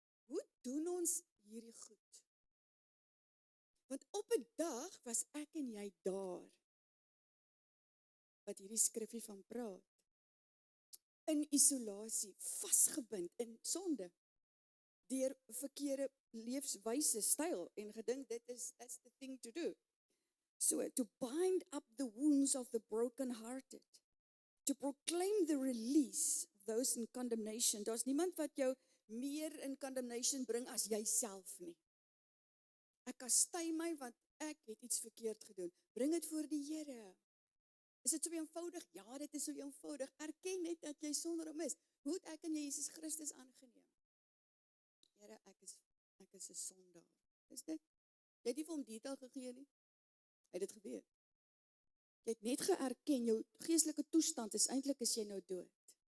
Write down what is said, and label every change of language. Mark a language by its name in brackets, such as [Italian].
[Afrikaans] Hoe doen ons hierdie goed? Want op 'n dag was ek en jy daar, wat hierdie skrifgie van praat. In isolasie, vasgebind in sonde, deur verkeerde leefwyse, styl, en gedink [English] that's the thing to do. So, to bind up the wounds of the brokenhearted, to proclaim the release of those in condemnation. [Afrikaans] Daar's niemand wat jou meer in condemnation bring as jouself nie. Ek kastei my want ek het iets verkeerd gedoen. Bring dit voor die Here. Is dit so eenvoudig? Ja, dit is so eenvoudig. Erken net dat jy sonder hom is. Hoe het ek en Jesus Christus aangeneem? Here, ek is 'n sondaar. Is dit? Jy het nie vir hom detail gegee nie. Hy het dit gebeur. Jy het net geerken, jou geestelike toestand is eintlik as jy nou dood.